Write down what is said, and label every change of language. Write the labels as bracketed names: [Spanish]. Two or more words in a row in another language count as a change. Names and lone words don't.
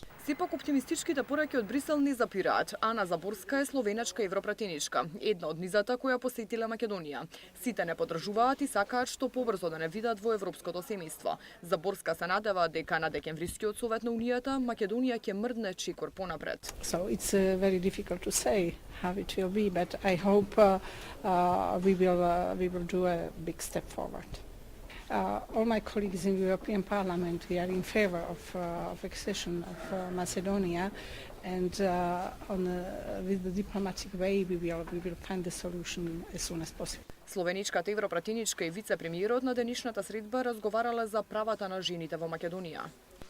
[Macedonian] Сепак оптимистичките пораки од Брисел не запираат. Ана Заборска е словенечка европратеничка, една од низата која посетила Македонија. Сите не поддржуваат и сакаат што побрзо да не видат во европското семејство. Заборска се надева дека на декемврискиот совет на Унијата Македонија ќе мрдне чекор понапред. [English] So it's very difficult to say how it will be, but I hope we will do a big step forward. All my colleagues in the European Parliament, we are in favor of accession of Macedonia, and with the diplomatic way we will find the solution as soon as possible. [Macedonian] Словеничката европратеничка и вице-премиерот на денешната средба разговарале за правата на жените во Македонија.